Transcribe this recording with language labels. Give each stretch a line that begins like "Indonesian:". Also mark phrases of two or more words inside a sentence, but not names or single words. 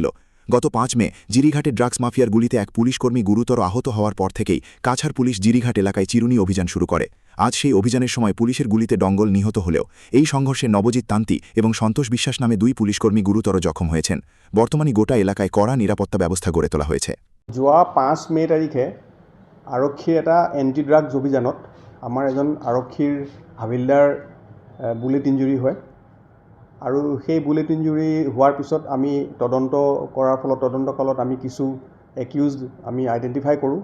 Bangla: গত ৫ মে জিরিঘাটে ড্রাগস মাফিয়ার গুলিতে এক পুলিশকর্মী গুরুতর আহত হওয়ার পর থেকেই কাছাড় পুলিশ জিরিঘাট এলাকায় চিরুনি অভিযান শুরু করে। আজ সেই অভিযানের সময় পুলিশের গুলিতে ডঙ্গল নিহত হলেও এই সংঘর্ষে নবজিৎ তান্তি এবং সন্তোষ বিশ্বাস নামে ২ পুলিশকর্মী গুরুতর জখম হয়েছেন। বর্তমানে গোটা এলাকায় কড়া নিরাপত্তা ব্যবস্থা গড়ে তোলা হয়েছে।
Assamese: যোৱা ৫ মে তাৰিখে আৰক্ষীৰ এটা
English: anti drugs
Assamese: অভিযানত আমাৰ এজন আৰক্ষীৰ হাবিলদাৰ
English: bullet injury
Assamese: হয় আৰু সেই
English: bullet injury
Assamese: হোৱাৰ পিছত আমি তদন্ত কৰাৰ ফলত তদন্তকালত আমি কিছু একিউজড আমি আইডেণ্টিফাই কৰোঁ।